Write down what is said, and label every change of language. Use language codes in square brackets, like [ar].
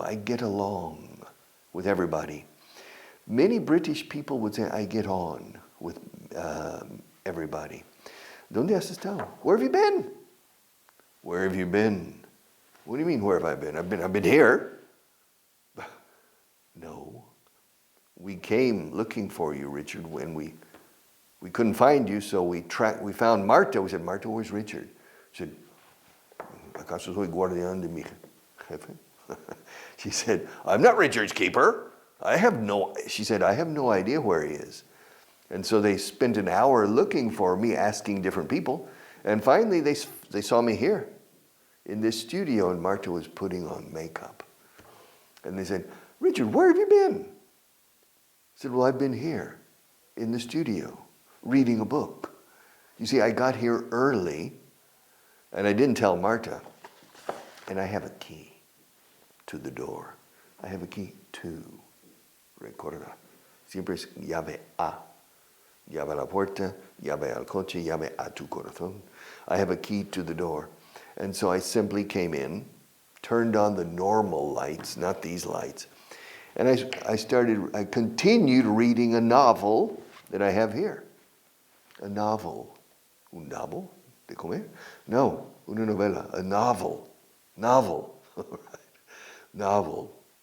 [en] I get along with everybody. Many British people would say, I get on with everybody. [es] ¿Dónde has estado? [en] Where have you been? Where have you been? What do you mean, where have I been? I've been here. No. We came looking for you, Richard, when we couldn't find you, so we found Marta. We said, Marta, where's Richard? She said, [es] ¿acaso soy guardián de mi jefe? [en] She said, I'm not Richard's keeper. She said, I have no idea where he is. And so they spent an hour looking for me, asking different people. And finally, they saw me here in this studio, and Marta was putting on makeup. And they said, Richard, where have you been? I said, well, I've been here in the studio reading a book. You see, I got here early, and I didn't tell Marta. And I have a key to the door. I have a key to. [es] Recuerda, siempre es llave a. Llave a la puerta, llave al coche, llave a tu corazón. [en] I have a key to the door. And so I simply came in, turned on the normal lights, not these lights. And I continued reading a novel that I have here. A novel. [es] Un novel de comer? No, una novela. [en] A novel. Novel. Novel.